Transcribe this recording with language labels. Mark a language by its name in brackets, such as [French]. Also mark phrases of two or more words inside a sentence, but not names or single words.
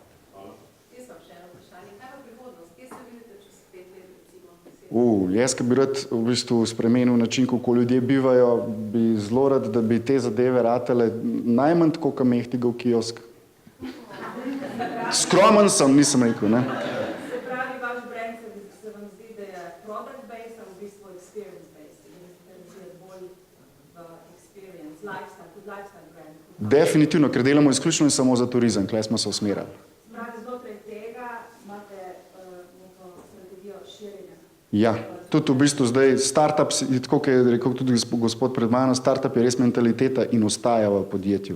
[Slovenian] Jaz, ki bi rad v bistvu spremenil način, kako ljudje bivajo, bi zelo rad, da bi te zadeve ratale najmanj tako, kot mehtiga v kiosk. Skromen sem, nisem rekel, ne. Se pravi, vaš brand se vam zdi, da je product-based, a v bistvu experience-based, da ste razvijati bolj experience, [English] lifestyle brand. [Slovenian] Definitivno, ker delamo izključno in samo za turizem, kle smo se usmerjali. Znotraj tega imate neko strategijo širjenja. Ja, tudi v bistvu zdaj startup, tako kot je rekel tudi gospod pred mano, startup je res mentaliteta in ostaja v podjetju.